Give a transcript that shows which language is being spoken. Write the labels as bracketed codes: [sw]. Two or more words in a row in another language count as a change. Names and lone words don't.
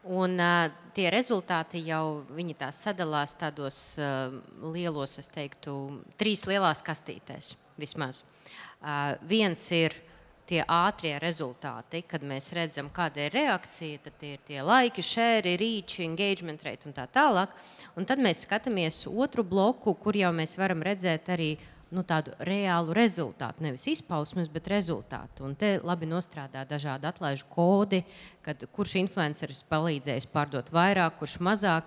[lv] Un tie rezultāti jau viņi tās sadalās tādos lielos, es teiktu, 3 lielās kastītēs vismaz. Viens ir tie ātrie rezultāti, kad mēs redzam, kāda ir reakcija, tad ir tie laiki, [en] share, reach, engagement rate [lv] un tā tālāk. Un tad mēs skatāmies otru bloku, kur jau mēs varam redzēt arī tādu reālu rezultātu, nevis izpausmes, bet rezultātu. Un te labi nostrādā dažādi atlaižu kodi, kad kurš influenceris palīdzējis pārdot vairāk, kurš mazāk.